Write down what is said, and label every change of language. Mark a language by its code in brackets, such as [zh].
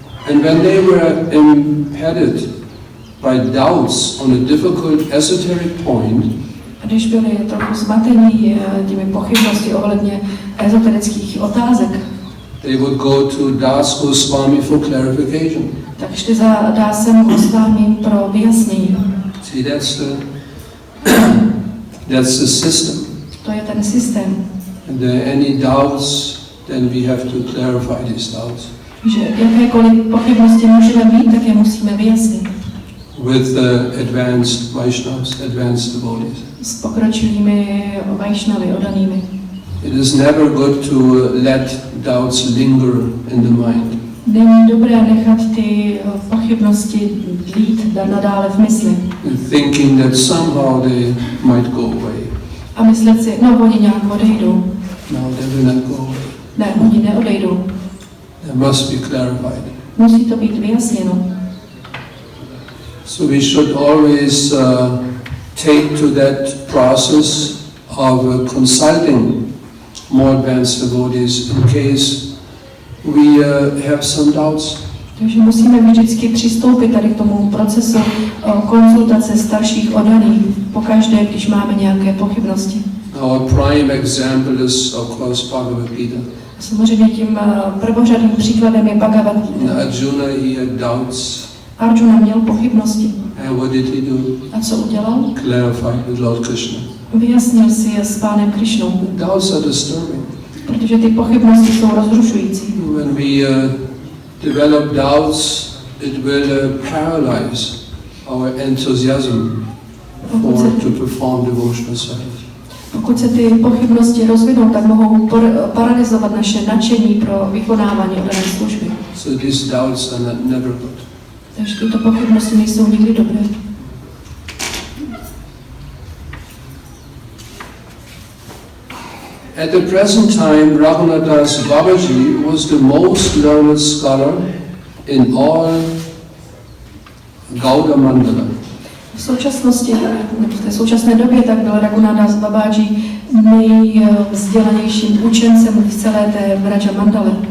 [en] And when they were impeded by doubts on a difficult esoteric point, [cs] A když byli trochu zmatení těmi pochybnosti ohledně ezoterických otázek, [en] they would go to Das Goswami for clarification. [cs] tak šli za Dásem Goswamim pro vyjasnění. [en] See, that's the system. [cs] To je ten systém. [en] And there are any doubts, then we have to clarify these doubts. [cs] Že jakékoliv pochybnosti můžeme mít, tak je musíme vyjasnit. [en] With the advanced Vaishnavas, advanced devotees. [cs] S pokročilými Vaishnavy, odanými. [en] It is never good to let doubts linger in the mind. [cs] Není dobré nechat ty pochybnosti dlít nadále v mysli. [en] Thinking that somehow they might go away. [cs] A myslet si, no oni nějak odejdou. [en] No, they will not go away. [cs] Ne, oni neodejdou. [en] They must be clarified. [cs] Musí to být vyjasněno. [en] So we should always take to that process of consulting more advanced devotees in case we have some doubts. [cs] Takže musíme vždycky přistoupit tady k tomu procesu konzultace starších oddaných pokaždé, když máme nějaké pochybnosti. [en] Our prime example is, of course, Bhaktivaibhava. [cs] Samozřejmě tím prvořadým příkladem je Bhaktivaibhava. [en] Arjuna, he had doubts. [cs] Arjuna měl pochybnosti. [en] And what did he do? [cs] A co udělal? [en] Clarified with Lord Krishna. [cs] Vyjasnil si je s Pánem Krišnou. [en] Doubts are disturbing. [cs] Protože ty pochybnosti jsou rozrušující. [en] When we develop doubts, it will paralyze our enthusiasm to perform devotional service. [cs] Pokud se ty pochybnosti rozvinou, tak mohou paralyzovat naše nadšení pro vykonávání oddané služby. [en] So these doubts are never good. [cs] Takže tyto pochybnosti nejsou nikdy dobré. [en] At the present time, Raghunath Das Babaji was the most learned scholar in all Gauda Mandala. [cs] V současnosti, v té současné době, tak byl Raghunath Das Babaji nejvzdělanějším učencem v celé té Vraja Mandale.